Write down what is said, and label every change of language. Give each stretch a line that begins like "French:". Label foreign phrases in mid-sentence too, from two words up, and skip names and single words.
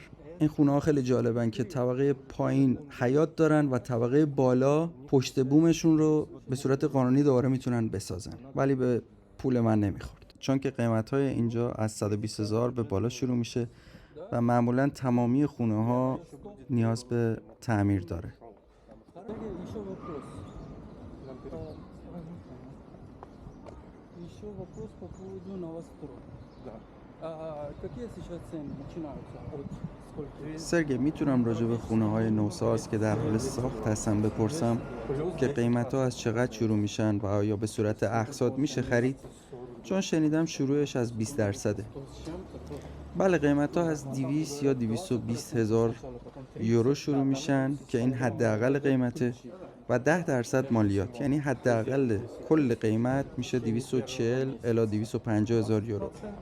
Persian: این خونه ها خیلی جالبن که طبقه پایین حیاط دارن و طبقه بالا پشت بومشون رو به صورت قانونی دوباره میتونن بسازن، ولی به پول من نمیخورد، چون که قیمت های اینجا از 120,000 به بالا شروع میشه و معمولا تمامی خونه ها نیاز به تعمیر داره.
Russian: Еще вопрос по поводу новостройки. Да. Какие сейчас цены начинаются? От сколько?
Persian: سرگی میتونم راجع به خونه های نوساز که در حال ساخت هستن بپرسم که قیمت ها از چقدر شروع میشن و آیا به صورت اقساط میشه خرید؟ چون شنیدم شروعش از 20%. بله، قیمت ها از 200 یا 220 هزار یورو شروع میشن که این حداقل قیمته و 10% مالیات، یعنی حداقل کل قیمت میشه 240 الی 250 هزار یورو.